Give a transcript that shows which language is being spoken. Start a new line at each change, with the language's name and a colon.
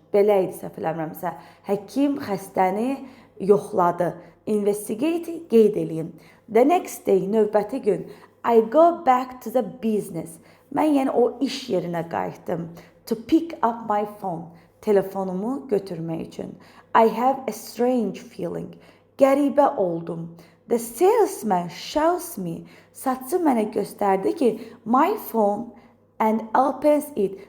Azerbaijani: Belə idi, səhv eləmirəmsə. Həkim xəstəni yoxladı.
English: Investigate,
Azerbaijani: qeyd eləyin.
English: The next day,
Azerbaijani: növbəti gün,
English: I go back to the business.
Azerbaijani: Mən yəni o iş yerinə qayıtdım.
English: To pick up my phone.
Azerbaijani: Telefonumu götürmək üçün.
English: I have a strange feeling.
Azerbaijani: Qəribə oldum.
English: The salesman shows me.
Azerbaijani: Satçı mənə göstərdi ki,
English: my phone and opens it.